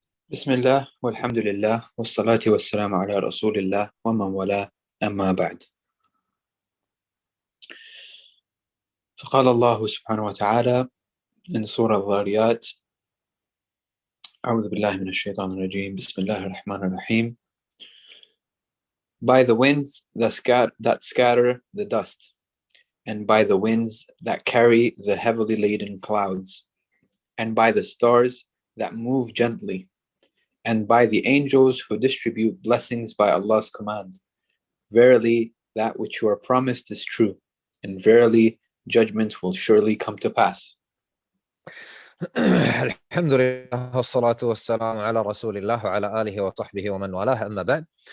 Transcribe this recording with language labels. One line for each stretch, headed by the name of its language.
Arabic: بسم الله والحمد لله والصلاة والسلام على رسول الله ومن والاه أما بعد. فقال الله سبحانه وتعالى in سورة الذاريات أعوذ بالله من الشيطان الرجيم بسم الله الرحمن الرحيم.
English: By the winds that scatter the dust, and by the winds that carry the heavily laden clouds, and by the stars that move gently, and by the angels who distribute blessings by Allah's command. Verily, that which you are promised is true, and verily, judgment will surely come to pass.
Arabic: الحمد لله والصلاة والسلام على رسول الله وعلى آله وصحبه ومن والاه أما بعد.